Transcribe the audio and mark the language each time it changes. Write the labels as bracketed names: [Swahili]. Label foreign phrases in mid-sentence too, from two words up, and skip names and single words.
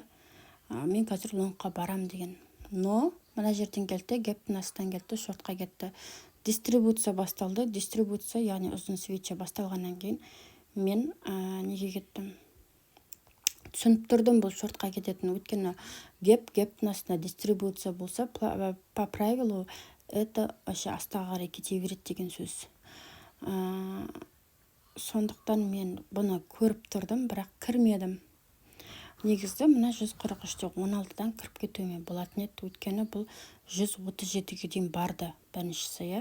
[Kazakh] Мен қазір лонгқа барам деген. Но мына жерден келді, гэптің астынан келді, шортқа кетті. Дистрибуция басталды. Дистрибуция, яғни ұзын свеча басталғаннан кейін мен неге кеттім? Түсініп тұрдым бұл шортқа кететін. Өйткені гэптің астына дистрибуция болса, [Russian] по правилу это вообще [Kazakh] астаға қарай кете береді деген сөз. Сондықтан мен бұны көріп тұрдым, бірақ кірмедім. Негізді мына 143-те 16-дан кіріп кетуіме болатын еді, өйткені бұл 137-ге дейін барды біріншісі.